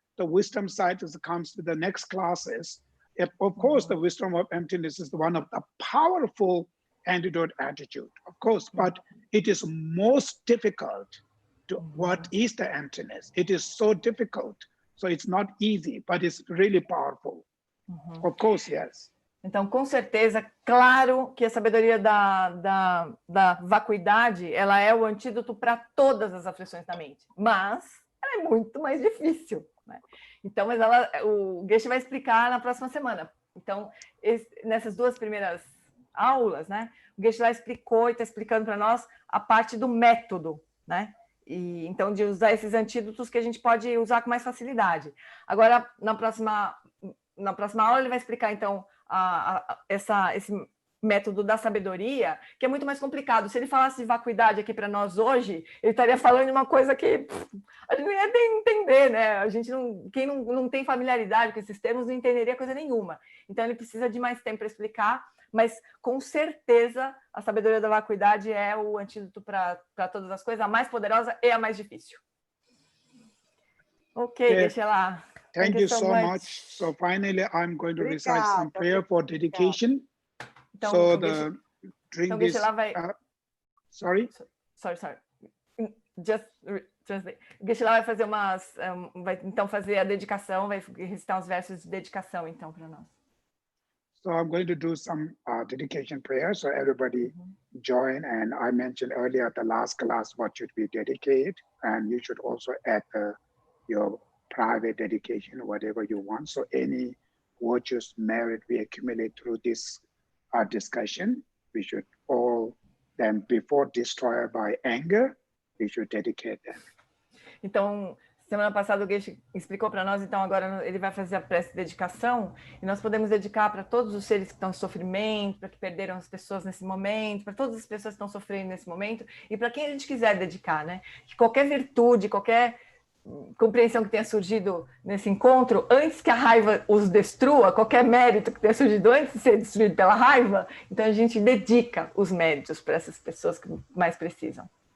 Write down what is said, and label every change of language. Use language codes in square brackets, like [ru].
[en] The wisdom side comes to the next classes. Of course, the wisdom of emptiness is one of the powerful antidote attitude, of course, but it is most difficult to what is the emptiness. It is so difficult. So it's not easy, but it's really powerful. Of course, yes. [pt] Então, com certeza, claro que a sabedoria da vacuidade, ela é o antídoto para todas as aflições da mente, mas ela é muito mais difícil, né? Então, mas o Geshe vai explicar na próxima semana. Então, nessas duas primeiras aulas, né, o Geshe lá explicou e está explicando para nós a parte do método, né? E, então, de usar esses antídotos que a gente pode usar com mais facilidade. Agora, na próxima aula, ele vai explicar, então, esse método da sabedoria, que é muito mais complicado. Se ele falasse de vacuidade aqui para nós hoje, ele estaria falando de uma coisa que a gente não ia entender, né? A gente quem não tem familiaridade com esses termos não entenderia coisa nenhuma. Então, ele precisa de mais tempo para explicar, mas com certeza a sabedoria da vacuidade é o antídoto para todas as coisas, a mais poderosa e a mais difícil. Ok, deixa lá. [en] Thank you so much. So finally, I'm going to recite some prayer for dedication. [pt] Então, [en] so the drink [pt] então, [en] this. Sorry. Just translate. [pt] Geshe lá vai fazer vai então fazer a dedicação, vai recitar uns versos de dedicação então para nós. [en] So I'm going to do some dedication prayer. So everybody join. And I mentioned earlier at the last class what should be dedicated, and you should also add your private dedication, whatever you want. So any virtuous merit we accumulate through this discussion, we should all then, before destroyed by anger, we should dedicate them. [pt] Então, semana passada o Geshe explicou para nós, então agora ele vai fazer a prece de dedicação, e nós podemos dedicar para todos os seres que estão em sofrimento, para que perderam as pessoas nesse momento, para todas as pessoas que estão sofrendo nesse momento, e para quem a gente quiser dedicar, né? Que qualquer virtude, qualquer compreensão que tenha surgido nesse encontro, antes que a raiva os destrua, qualquer mérito que tenha surgido antes de ser destruído pela raiva, então a gente dedica os méritos para essas pessoas que mais precisam.